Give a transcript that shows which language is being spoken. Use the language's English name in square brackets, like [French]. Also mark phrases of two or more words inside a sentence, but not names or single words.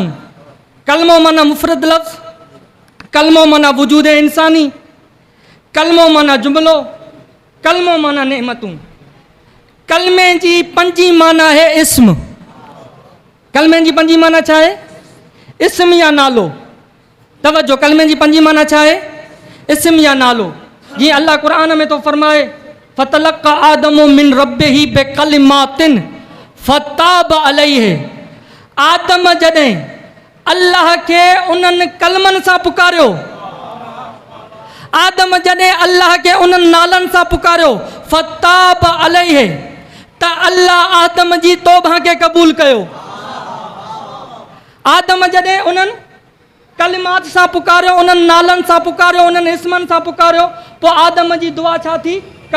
[Sindhi] कलमो माना मुफ़रद लफ़्ज़, कलमो माना वजूद इंसानी, कलमो माना जुमिलो, कलमो माना नेमतूं। कलमे जी पंजी माना है इस्म। कलमे जी पंजी माना छा आहे? इस्म या नालो। तवज्जो, कलमे जी पंजी माना छा आहे? इस्म या नालो। जीअं अल्लाह क़ुरान में तो फरमाए [Arabic] فتلقى آدم من ربه بكلمات فتاب عليه. [Sindhi] आदम जॾहिं अल्लाह खे उन्हनि कलमनि सां पुकारियो, आदम जॾहिं अल्लाह खे उन्हनि नालनि सां पुकारियो, [Arabic] فتاب عليه, [Sindhi] त अल्लाह आदम जी तौबा खे क़बूल कयो। आदम जॾहिं उन्हनि कलिमात सां पुकारियो, उन्हनि नालनि सां पुकारियो, उन्हनि इस्मनि सां पुकारियो, पोइ आदम जी दुआ छा थी?